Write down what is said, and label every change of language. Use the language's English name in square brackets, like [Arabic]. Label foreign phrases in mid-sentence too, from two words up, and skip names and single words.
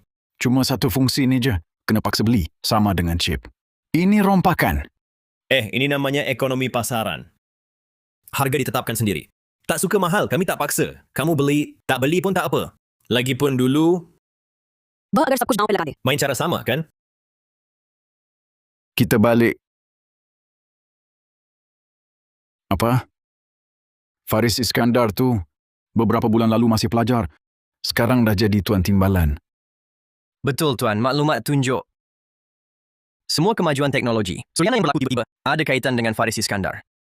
[Malay] Cuma satu fungsi ni je. Kena paksa beli. Sama dengan chip. Ini rompakan. Ini namanya ekonomi pasaran. Harga ditetapkan sendiri. Tak suka mahal, kami tak paksa. Kamu beli, tak beli pun tak apa. Lagipun dulu, Bah agar [Hindi] सब कुछ दांव पे लगा दे. [Malay] main cara sama kan? Kita balik. Apa? Faris Iskandar tu beberapa bulan lalu masih pelajar. Sekarang dah jadi tuan timbalan. Betul tuan, maklumat tunjuk. Semua kemajuan teknologi, Suryana yang berlaku tiba-tiba, ada kaitan dengan Faris Iskandar.